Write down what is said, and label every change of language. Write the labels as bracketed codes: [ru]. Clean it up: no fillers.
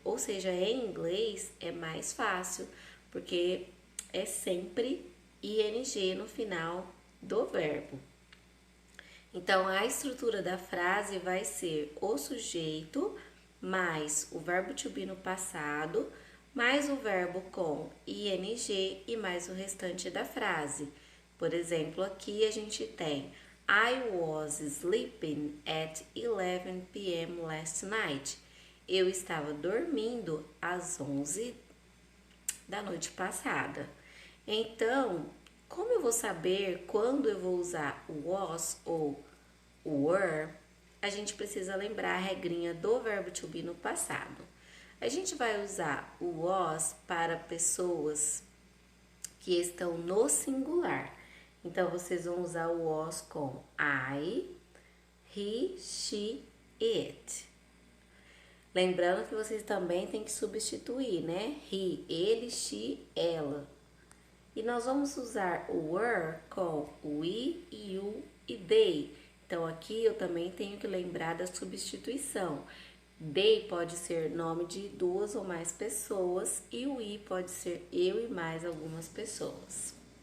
[pt] Ou seja, em inglês é mais fácil, porque é sempre ing no final do verbo. Então, a estrutura da frase vai ser o sujeito mais o verbo to be no passado, mais o verbo com ing e mais o restante da frase. Por exemplo, aqui a gente tem [en] I was sleeping at 11 p.m. last night. [pt] Eu estava dormindo às 11 da noite passada. Então, como eu vou saber quando eu vou usar o was ou o were? A gente precisa lembrar a regrinha do verbo to be no passado. A gente vai usar o was para pessoas que estão no singular. Então, vocês vão usar o was com I, he, she, it. Lembrando que vocês também têm que substituir, né? He, ele, she, ela. E nós vamos usar o were com we, you e they. Então aqui eu também tenho que lembrar da substituição. They pode ser nome de duas ou mais pessoas e o we pode ser eu e mais algumas pessoas.